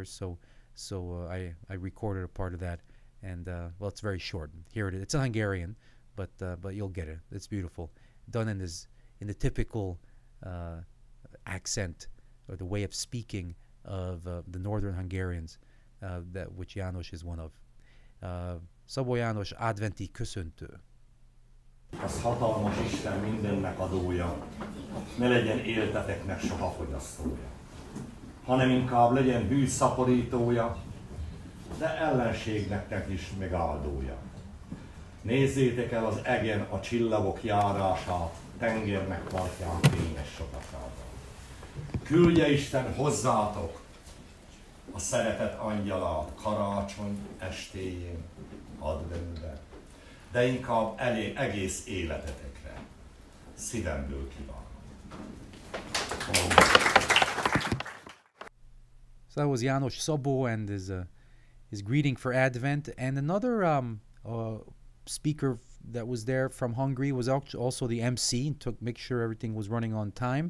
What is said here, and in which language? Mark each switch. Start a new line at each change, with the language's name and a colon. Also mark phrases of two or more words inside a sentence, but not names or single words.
English: So I recorded a part of that, and well, it's very short. Here it is. It's a Hungarian, but you'll get it. It's beautiful, done in the typical accent or the way of speaking of the northern Hungarians, that which Janos is one of.
Hungarian: Szabo János adventi köszöntő. Az hatalmas Isten mindennek adója, ne legyen élteteknek soha fogyasztója, hanem inkább legyen hű szaporítója, de ellenségnek is megáldója. Nézzétek el az egen a csillagok járását, tengernek partján fényes sokaságát. Küldje Isten hozzátok a szeretet angyala karácsony estéjén, adventben, de inkább egész életetekre. Szívemből kívánom.
English: So that was Janos Szabo and his greeting for Advent. And another speaker that was there from Hungary was also the MC and make sure everything was running on time.